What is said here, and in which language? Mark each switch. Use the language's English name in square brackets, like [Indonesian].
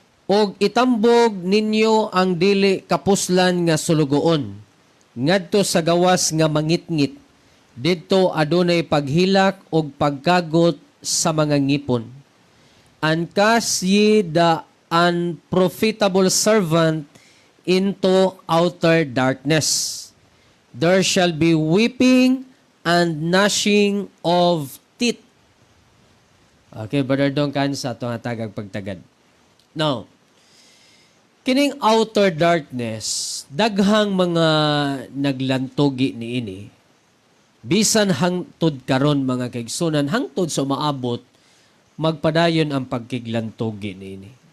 [Cebuano] Og itambog ninyo ang dili kapuslan nga sulugoon, ngadto sa gawas nga mangitngit, didto adunay paghilak og pagkagot sa mga ngipon. [English] And cast ye the unprofitable servant into outer darkness. There shall be weeping and gnashing of teeth. [Cebuano] Okay, Brother Dongkan sa itong tagag pagtagad. Now, kining outer darkness, daghang mga naglantogi ni ini, bisan hangtod karon mga kaigsunan, hangtod sa maabot, magpadayon ang pagkiglantogi ni ini.